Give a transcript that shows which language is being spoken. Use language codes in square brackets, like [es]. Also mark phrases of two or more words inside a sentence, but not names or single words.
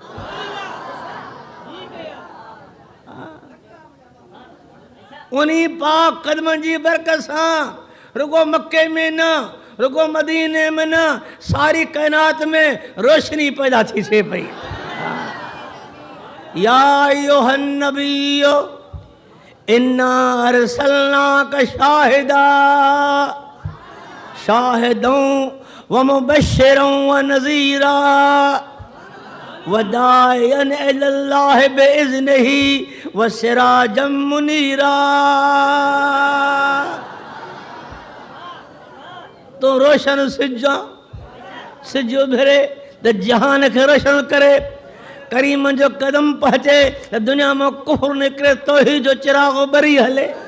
[sd] उन्हीं पाक कदमनि जी बरकत सां रुगो मक्के में न रुगो मदीने में न सारी कायनात में रोशनी पैदा थी थिए पई। [ar] يا أيها النبي إنا أرسلناك شاهدا شاهدا ومبشرا ونذيرا وداعيا إلى الله بإذنه وسراجا منيرا. [sd] तो रोशन सिज उभरे त जहान खे रोशन करे करीम जो कदम पहुचे त दुनिया में कुफर निकिरे तौहीद जो चिराग ॿरी हले।